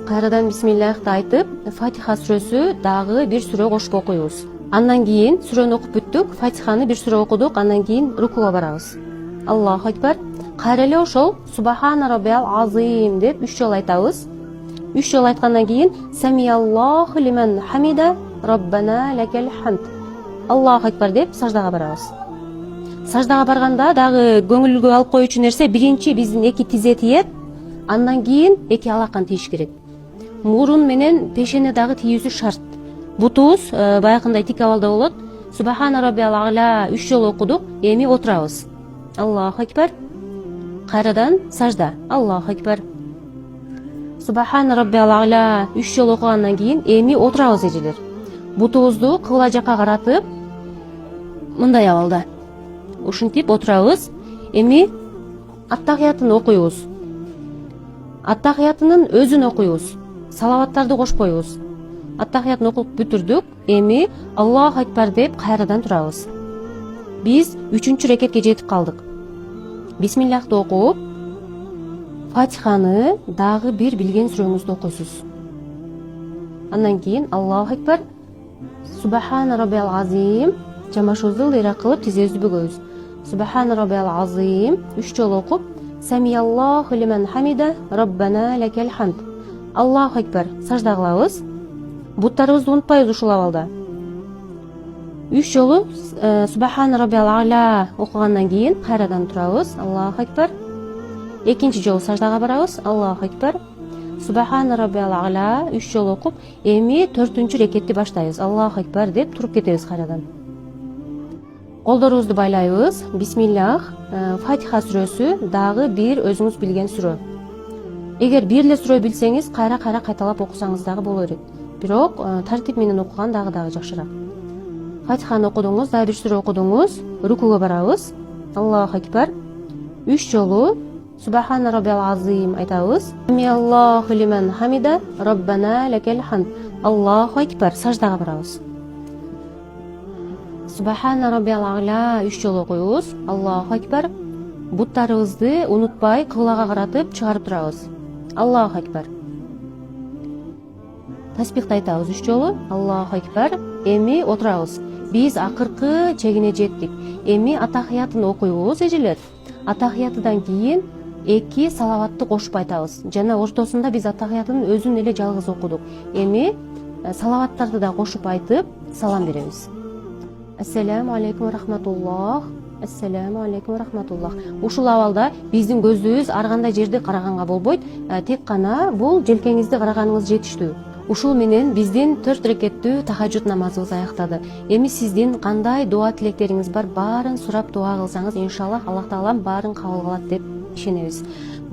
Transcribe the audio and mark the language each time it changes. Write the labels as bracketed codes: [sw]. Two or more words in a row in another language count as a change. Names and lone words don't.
[ky] Кайрадан бисмиллахты айтып, Фатиха сүрөсү дагы бир сүрө кошуп окуйбуз. Андан кийин сүрөнү окуп бүттүк, Фатиханы бир сүрө окудук, андан кийин рукуга барабыз. [ar] الله أكبر. [ky] Кайра эле ошол [ar] سبحان ربي العظيم [ky] деп 3 жолу айтабыз. 3 жолу айткандан кийин [ar] سمع الله لمن حمده ربنا لك الحمد. الله أكبر [ky] деп саждага барабыз. Саждага барганда дагы көңүлгө алып коюучу нерсе, биринчи биздин 2 тизе тиет, андан кийин 2 алакан тийиш керек. Мурун менен пешене дагы тийүүсү шарт. Бутубуз баягындай тик абалда болот. [ar] سبحان ربي الأعلى [ky] 3 жолу окудук, эми отурабыз. [ar] الله أكبر. [ky] Кайрадан сажда. [ar] الله أكبر. سبحان ربي الأعلى [ky] 3 жолу окугандан кийин эми отурабыз эжелер. Бутубузду кыбла жакка каратып, мындай абалда ушинтип отурабыз. Эми аттахиятын окуйбуз. Аттахиятынын өзүн окуйбуз. Салаваттарды кошпойбуз. Аттахиятын окуп бүтүрдүк. Эми [ar] الله أكبر [ky] деп кайрадан турабыз. Биз 3-чү рекетке жетип калдык. Бисмиллахты окуп, Фатиханы дагы бир билген сүрөңүздү окуйсуз. Андан кийин [ar] الله أكبر. سبحان ربي العظيم, [ky] жамбашыбызды ылдыйраак кылып тизебизди бөгөбүз. [ar] سبحان ربي العظيم [ky] 3 жолу окуп, [ar] سمع الله لمن حمده ربنا لك الحمد. الله أكبر. [ky] Сажда кылабыз. Буттарыбызды унутпайбыз ушул абалда. 3 жолу [ar] سبحان ربي الأعلى [ky] окугандан кийин кайрадан турабыз. [ar] الله أكبر. [ky] Экинчи жолу саждага барабыз. [ar] الله أكبر. سبحان ربي الأعلى [ky] 3 жолу окуп, эми 4-чү рекетти баштайбыз. [ar] الله أكبر [ky] деп туруп кетебиз кайрадан. Колдорубузду байлайбыз. Бисмиллах. Фатиха сүрөсү дагы бир өзүңүз билген сүрө. Эгер бир эле сүрө билсеңиз, кайра кайталап окусаңыз дагы боло берет. Бирок тартип менен окуган дагы жакшыраак. Фатиханы окудуңуз, дагы бир сүрө окудуңуз, рукуга барабыз. [ar] الله أكبر. [ky] 3 жолу [ar] سبحان ربي العظيم [ky] айтабыз. [ar] سمع الله لمن حمده ربنا لك الحمد. الله أكبر. [ky] Саждага барабыз. [ar] سبحان ربي الأعلى [ky] 3 жолу окуйбуз. [ar] الله أكبر. [ky] Буттарыбызды унутпай кыблага каратып чыгарып турабыз. [ar] الله أكبر. [ky] Таспихти айтабыз 3 жолу. [ar] الله أكبر. [ky] Эми отурабыз. Биз акыркы чегине жеттик. Эми атахиятын окуйбуз эжелер. Атахиятыдан кийин 2 салаватты кошуп айтабыз. Жана ортосунда биз атахиятын өзүн эле жалгыз окудук. Эми салаваттарды да кошуп айтып салам беребиз. [ar] السلام عليكم رحمة الله. السلام عليكم رحمة الله. [ky] Ушул абалда биздин көзүбүз ар кандай жерди караганга болбойт. Тек гана бул желкеңизди караганыңыз жетиштүү. Ушул менен биздин 4 рекеттүү тахажжуд намазыбыз аяктады. Эми сиздин кандай дуа тилектериңиз бар, баарын сурап дуа кылсаңыз, иншаллах Аллах таалам баарын кабыл кылат деп ишенебиз.